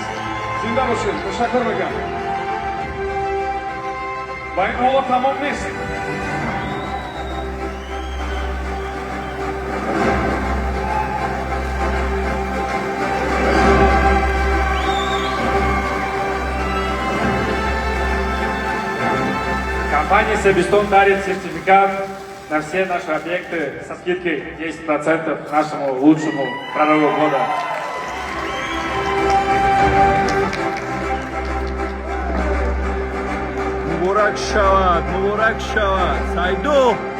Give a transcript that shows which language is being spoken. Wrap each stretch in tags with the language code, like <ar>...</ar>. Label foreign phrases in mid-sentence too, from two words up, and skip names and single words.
<tg>Зинда бошед. Ташаккур мегӯям. Ва ин ҳоло тамом нест.</tg> <ru>Компания «Себистон» дарит сертификат на все наши объекты со скидкой 10% нашему лучшему прорыву года.</ru> <tg>Муборак шавад, Сайдо!</tg>